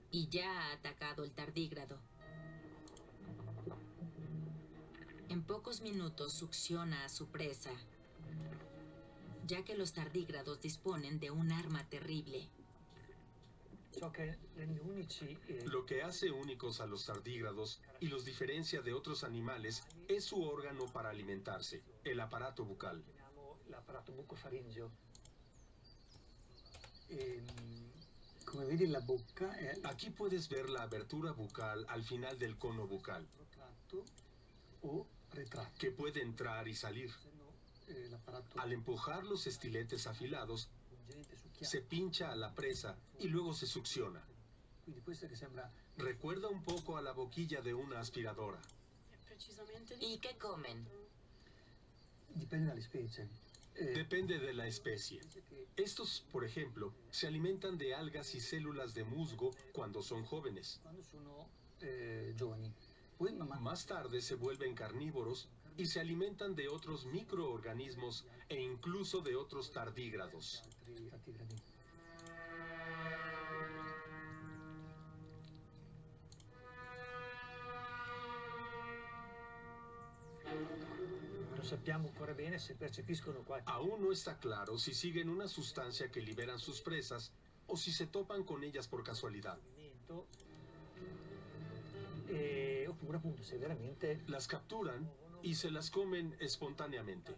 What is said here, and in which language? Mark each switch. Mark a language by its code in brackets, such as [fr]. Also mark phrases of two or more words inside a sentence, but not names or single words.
[es] ya ha atacado el tardígrado. En pocos minutos succiona a su presa, ya que los tardígrados disponen de un arma terrible. Lo que hace únicos a los tardígrados y los diferencia de otros animales es su órgano para alimentarse, el aparato bucal. [it] L'apparato bucofaringeo. Come vedi la bocca è [es] Aquí puedes ver la abertura bucal al final del cono bucal, [it] protratto o retratto. [es] que puede entrar y salir. [it] Se no, l'apparato [es] Al empujar los estiletes afilados, [it] pungente succhiato. [es] se pincha a la presa y luego se succiona. [it] Quindi questo che sembra [es] Recuerda un poco a la boquilla de una aspiradora. ¿Y qué comen? [it] dipende dalle specie. [es] Depende de la especie. [it] Dice che [es] Estos, por ejemplo, se alimentan de algas y células de musgo cuando son jóvenes. [it] quando sono giovani, poi man mano [es] Más tarde se vuelven carnívoros y se alimentan de otros microorganismos e incluso de otros tardígrados. [it] altri tardigradi. Non sappiamo ancora bene se percepiscono qualche [es] Aún no está claro si siguen una sustancia que liberan sus presas o si se topan con ellas por casualidad. [it] movimento, oppure appunto se veramente [es] Las capturan y se las comen espontáneamente.